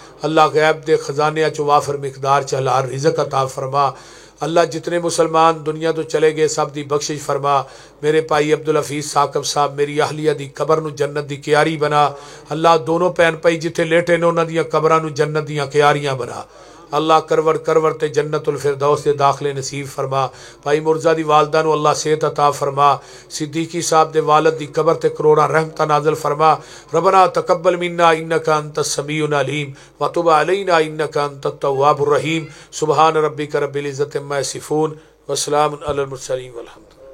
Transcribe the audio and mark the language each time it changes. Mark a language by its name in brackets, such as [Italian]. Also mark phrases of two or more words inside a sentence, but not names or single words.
[Punjabi] اللہ غیب دے خزانے چ وافر مقدار چہلار رزق عطا فرما. اللہ جتنے مسلمان دنیا تو چلے گئے سب دی بخشش فرما. میرے بھائی عبدالحفیظ ثاقب صاحب میری اہلیہ دی قبر نو جنت دی کیاری بنا. اللہ دونوں بہن بھائی جتھے لیٹے نے انہاں دیاں قبراں نو جنت دیاں کیاریاں بنا. اللہ کرور تے جنت الفردوس دے داخلے نصیب فرما. بھائی مرزا دی والدہ نو اللہ صحت عطا فرما. صدیقی صاحب دے والد دی قبر تے کروڑاں رحمتاں نازل فرما. [Arabic] ربنا تقبل منا انک انت السمیع العلیم وتب علینا انک انت التواب الرحیم. سبحان ربک رب العزۃ عما یصفون وسلام علی المرسلین والحمد